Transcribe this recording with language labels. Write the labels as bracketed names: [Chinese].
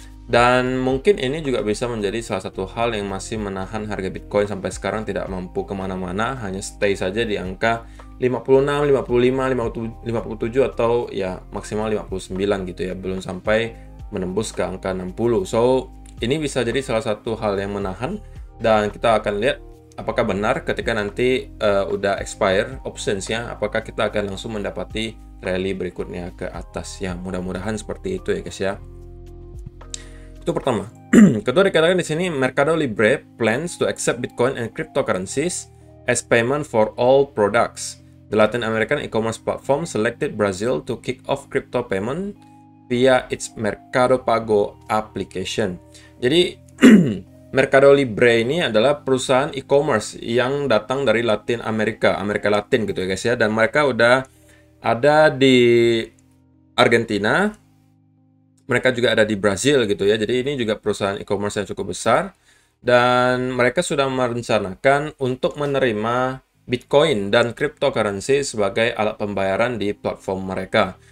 [Indonesian] Dan mungkin ini juga bisa menjadi salah satu hal yang masih menahan harga Bitcoin sampai sekarang tidak mampu kemana-mana, hanya stay saja di angka 56, 55, 57 atau ya maksimal 59 gitu ya, belum sampai menembus ke angka 60. So ini bisa jadi salah satu hal yang menahan, dan kita akan lihat apakah benar ketika nanti udah expire optionsnya, apakah kita akan langsung mendapati rally berikutnya ke atas ya. Mudah-mudahan seperti itu ya guys ya. Itu pertama. Kedua, dikatakan di sini [English] Mercado Libre plans to accept Bitcoin and cryptocurrencies as payment for all products. The Latin American e-commerce platform selected Brazil to kick off crypto payment via its Mercado Pago application. [Indonesian] Jadi Mercado Libre ini adalah perusahaan e-commerce yang datang dari Latin Amerika, Amerika Latin gitu ya guys ya, dan mereka udah ada di Argentina, mereka juga ada di Brazil gitu ya. Jadi ini juga perusahaan e-commerce yang cukup besar, dan mereka sudah merencanakan untuk menerima Bitcoin dan cryptocurrency sebagai alat pembayaran di platform mereka.